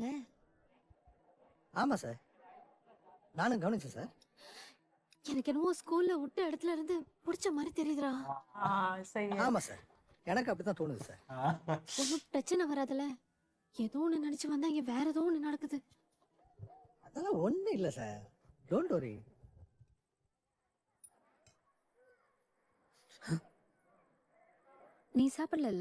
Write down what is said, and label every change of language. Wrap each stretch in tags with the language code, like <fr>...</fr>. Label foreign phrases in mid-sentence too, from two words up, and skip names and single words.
<ta>ஆமா சார், நானும் கவனிச்சேன் சார். எனக்கு என்னமோ ஸ்கூல்ல விட்ட இடத்துல இருந்து புடிச்ச மாதிரி தெரியுதுடா.</ta> <hi>हाँ सही है।</hi> <ta>ஆமா சார், எனக்கு அப்படித்தான் தோணுது சார். ஒன்னும் பிரச்சனை வராதுல? ஏதோ ஒண்ணு நினைச்சு வந்தா இங்க வேற ஏதோ ஒண்ணு நடக்குது. அதெல்லாம் ஒண்ணும் இல்ல சார்,</ta> <en>don't worry.</en> <ta>நீ சாப்பிடல?</ta>